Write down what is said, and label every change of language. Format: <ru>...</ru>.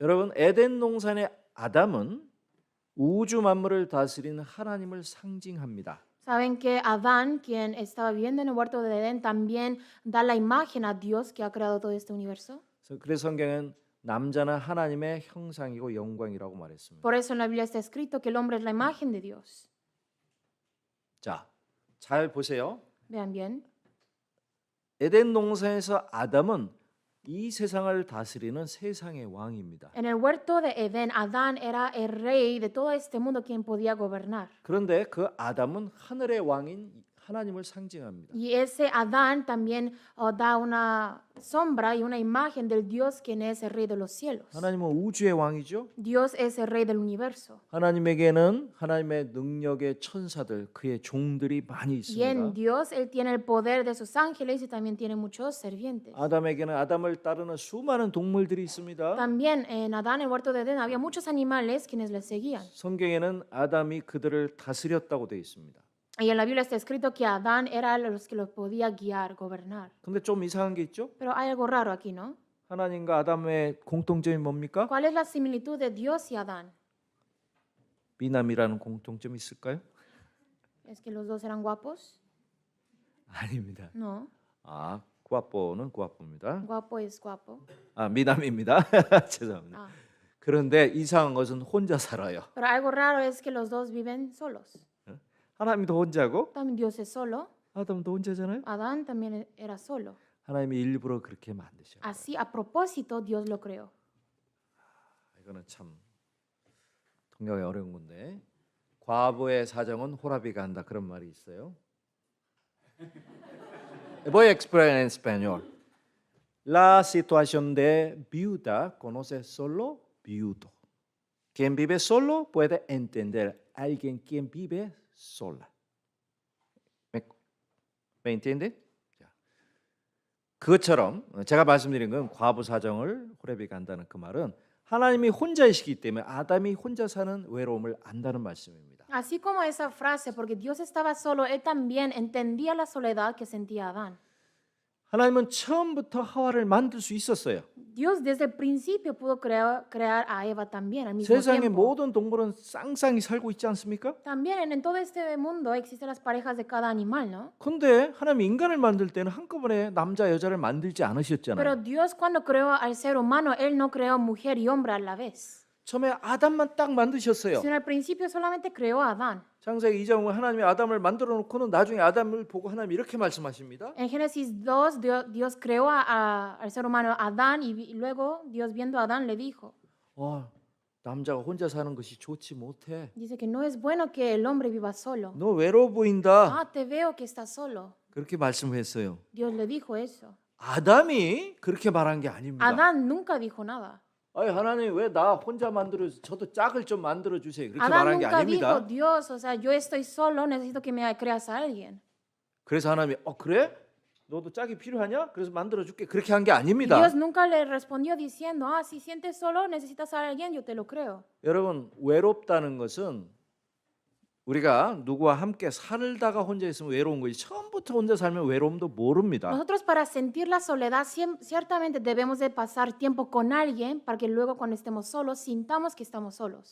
<ko>여러분, 에덴 동산의 아담은 우주 만물을 다스리는 하나님을 상징합니다.</ko> <es>Saben que Adán, quien estaba viviendo en el huerto de Edén, también da la imagen a Dios que ha creado todo este universo.</es> <ko>그래서 성경은 남자는 하나님의 형상이고 영광이라고 말했습니다.</ko> <es>Por eso en la Biblia está escrito que el hombre es la imagen de Dios.</es> <ko>자, 잘 보세요.</ko> <es>Vean bien.</es> <ko>에덴 동산에서 아담은 이 세상을 다스리는 세상의 왕입니다.</ko> <es>En el huerto de Edén, Adán era el rey de todo este mundo quien podía gobernar.</es> <ko>그런데 그 아담은 하늘의 왕인 하나님을 상징합니다.</ko> <es>Y ese Adán también da una sombra y una imagen del Dios quien es el rey de los cielos.</es> <ko>하나님은 우주의 왕이죠.</ko> <es>Dios es el rey del universo.</es> <ko>하나님에게는 하나님의 능력의 천사들, 그의 종들이 많이</ko> <es>Y en</es> <ko>있습니다.</ko> <es>Dios Él tiene el poder de sus ángeles y también tiene muchos servientes.</es> <ko>아담에게는 아담을 따르는 수많은 동물들이 있습니다.</ko> <es>También en Adán, el huerto de Edén, había muchos animales quienes le seguían.</es> <ko>성경에는 아담이 그들을 다스렸다고 되어 있습니다.</ko> <es>Y en la Biblia está escrito que Adán era los que los podía guiar, gobernar.</es> <ko>근데 좀 이상한 게 있죠?</ko> <es>Pero hay algo raro aquí, ¿no?</es> <ko>하나님과 아담의 공통점이 뭡니까?</ko> <es>¿Cuál es la similitud de Dios y Adán?</es> <ko>미남이라는 공통점이 있을까요?</ko> <es>¿Es que los dos eran guapos?</es> <ko>아닙니다.</ko> <es>No.</es> <ko>아, 구아뽀는 구아뽀입니다.</ko> <es>Guapo es guapo.</es> <ko>아, 미남입니다. 죄송합니다.</ko> <es>Ah.</es> <ko>그런데 이상한 것은 혼자 살아요.</ko> <es>Pero algo raro es que los dos viven solos.</es> <ko>하나님도 혼자고</ko> <es>También Dios es solo.</es> <ko>아담도 혼자잖아요.</ko> <es>Adán también era solo.</es> <ko>하나님이 일부러 그렇게 만드셔요.</ko> <es>Así, a propósito, Dios lo creó.</es> <ko>이거는 참 통역이 어려운 건데 과부의 사정은 호라비가 한다 그런 말이 있어요.</ko> <es>Voy a explicar en español. La situación de viuda conoce solo viudo. Quien vive solo puede entender a alguien quien vive sola. ¿Me entiende?</es> <ko>자, 그것처럼 제가 말씀드린 건 과부 사정을 호레비가 한다는 그 말은 하나님이 혼자이시기 때문에 아담이 혼자 사는 외로움을 안다는 말씀입니다.</ko> <es>Así como esa frase, porque Dios estaba solo, Él también entendía la soledad que sentía Adán.</es> <ko>하나님은 처음부터 하와를 만들 수 있었어요.</ko> <es>Dios desde el principio pudo crear a Eva también al mismo</es> <ko>세상의</ko> <es>tiempo.</es> <ko>모든 동물은 쌍쌍이 살고 있지 않습니까?</ko> <es>También en todo este mundo existen las parejas de cada animal, ¿no?</es> <ko>근데 하나님 인간을 만들 때는 한꺼번에 남자 여자를 만들지</ko> <es>Pero</es> <ko>않으셨잖아요.</ko> <es>Dios cuando creó al ser humano, Él no creó mujer y hombre a la vez.</es> <ko>처음에 아담만 딱 만드셨어요.</ko> <es>Sino al principio solamente creó a Adán.</es> <ko>창세기 2장 보면 하나님이 아담을 만들어 놓고는 나중에 아담을 보고 하나님 이렇게 말씀하십니다.</ko> <es>En Génesis 2, Dios creó al ser humano Adán y luego Dios viendo a Adán le dijo,</es> <ko>남자가 혼자 사는 것이 좋지 못해.</ko> <es>dice que no es bueno que el hombre viva solo.</es> <ko>너 외로워 보인다.</ko> <es>Ah, te veo que estás solo.</es> <ko>그렇게 말씀했어요.</ko> <es>Dios le dijo eso.</es> <ko>아담이 그렇게 말한 게 아닙니다.</ko> <es>Adán nunca dijo nada.</es> <ko>아니 하나님 왜 나 혼자 만들어 저도 짝을 좀 만들어 주세요. 그렇게</ko> <es>Adán</es> <ko>말한 게</ko> <es>nunca dijo,</es> <ko>아닙니다.</ko> <es>Dios, o sea, yo estoy solo, necesito que me creas a alguien.</es> <ko>그래서 하나님이 그래? 너도 짝이 필요하냐? 그래서 만들어 줄게. 그렇게 한 게</ko> <es>Y</es> <ko>아닙니다.</ko> <es>Dios nunca le respondió diciendo, ah, si sientes solo, necesitas a alguien, yo te lo creo.</es> <ko>여러분 외롭다는 것은 우리가 누구와 함께 살다가 혼자 있으면 외로운 거지 처음부터 혼자 살면 외로움도 모릅니다.</ko> <es>Nosotros para sentir la soledad ciertamente debemos de pasar tiempo con alguien para que luego cuando estemos solos sintamos que estamos solos.</es>